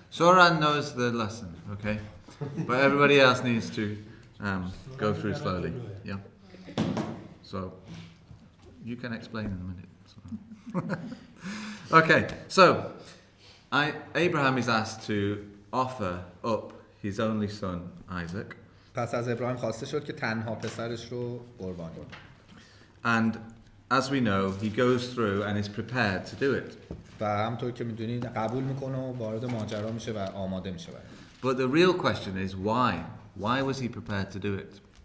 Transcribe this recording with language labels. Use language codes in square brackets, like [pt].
[en] Soran knows the lesson, okay? But everybody else needs to go through slowly. Yeah. So you can explain in a minute. Okay, so Abraham is asked to offer up his only son Isaac, [fa] پس از ابراهیم خواسته شد که تنها پسرش رو قربانی کنه. [en] and as we know, he goes through and is prepared to do it. [fa] و همونطور که میدونید قبول میکنه و وارد ماجرا میشه و آماده میشه برای. [en] But the real question is why? Why was he prepared to do it?